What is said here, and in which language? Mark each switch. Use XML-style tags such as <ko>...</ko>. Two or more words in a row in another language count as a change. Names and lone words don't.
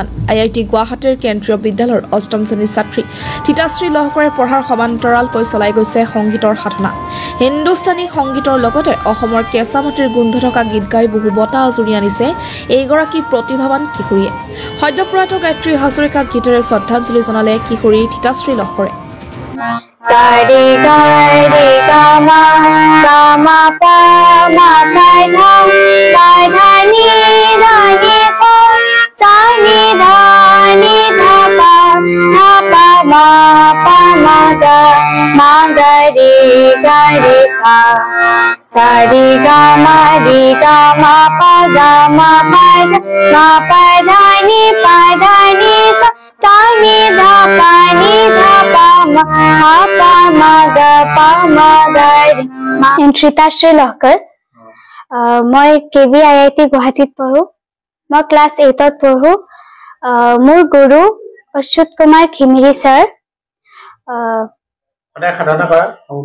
<as>IIT গুৱাহাটীৰ কেন্দ্ৰীয় বিদ্যালয়ৰ ৮ম শ্ৰেণীৰ ছাত্ৰী থিতাশ্ৰী লহকৰে পঢ়াৰ সমান্তৰালকৈ চলাই গৈছে সংগীতৰ সাধনা। হিন্দুস্তানী সংগীতৰ লগতে অসমৰ কেঁচা মাটিৰ গোন্ধ থকা গীত গাই বহু বঁটা আজুৰি আনিছে এইগৰাকী প্ৰতিভাৱান কিশোৰীয়ে। সদ্যপ্ৰয়াত গায়ত্ৰী হাজৰিকাক গীতেৰে শ্ৰদ্ধাঞ্জলি জনালে কিশোৰী থিতাশ্ৰী লহকৰে। Sari ga re ga ma pa ma pa dha ni sa sa ni dha pa ma ga re sa Sari ga ma pa dha ni sa sa ni dha pa Thitaশ্ৰী লহকৰ মই কেবি IIT গুৱাহাটীত পঢ়ো। মই ক্লাছ 8ত পঢ়ো। মোৰ গুৰু অচ্যুত কুমাৰ খিমিৰি ছাৰ। সদায় সাধনা কৰা সংগীত?</as>